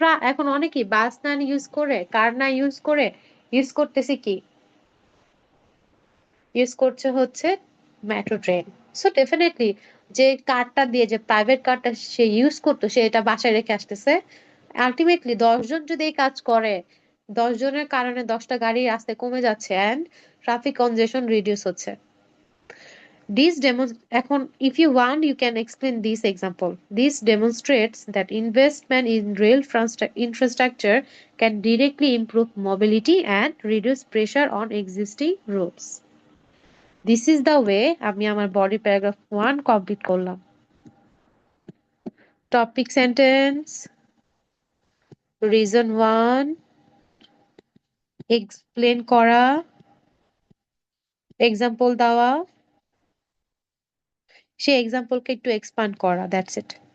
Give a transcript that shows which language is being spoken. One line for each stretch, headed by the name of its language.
Bangla: এখন অনেকেই বাস না ইউজ করে, কার না ইউজ করে, ইউজ করতেছে কি, ইউজ করছে হচ্ছে মেট্রো ট্রেন। সো ডেফিনেটলি যে কারটা দিয়ে, যে প্রাইভেট কারটা সে ইউজ করতো, সে এটা বাসায় রেখে আসতেছে। আলটিমেটলি 10 জন যদি এই কাজ করে, 10 জনের কারণে 10টা গাড়ি রাস্তায় কমে যাচ্ছে অ্যান্ড ট্রাফিক কনজেশন রিডিউস হচ্ছে। এখন
English: if you want you can explain this example. This demonstrates that investment in rail infrastructure can directly improve mobility and reduce pressure on existing roads. This is the way
Bangla: আমি আমার body paragraph 1 complete করলাম। Topic sentence, reason 1, explain করা, example দেওয়া, সেই এক্সাম্পলকে একটু expand করা,
English: That's it.